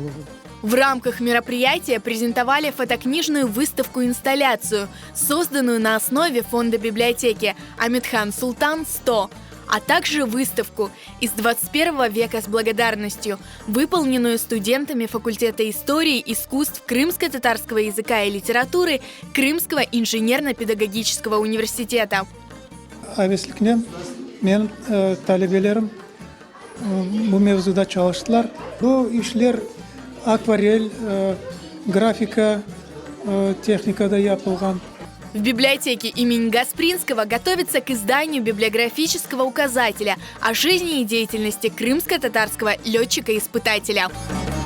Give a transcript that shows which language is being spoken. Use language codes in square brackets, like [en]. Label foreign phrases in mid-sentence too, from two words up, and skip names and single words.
[ru] В рамках мероприятия презентовали фотокнижную выставку-инсталляцию, созданную на основе фонда библиотеки «Амедхан Султан 100», а также выставку «Из 21 века с благодарностью», выполненную студентами факультета истории, искусств, крымско-татарского языка и литературы Крымского инженерно-педагогического университета. [crh] Мен талебелерим bu mevzuda çalıştılar. Bu işler akvarel, графика, техникада yapılgan. [ru] В библиотеке имени Гаспринского готовится к изданию библиографического указателя о жизни и деятельности крымско-татарского летчика-испытателя.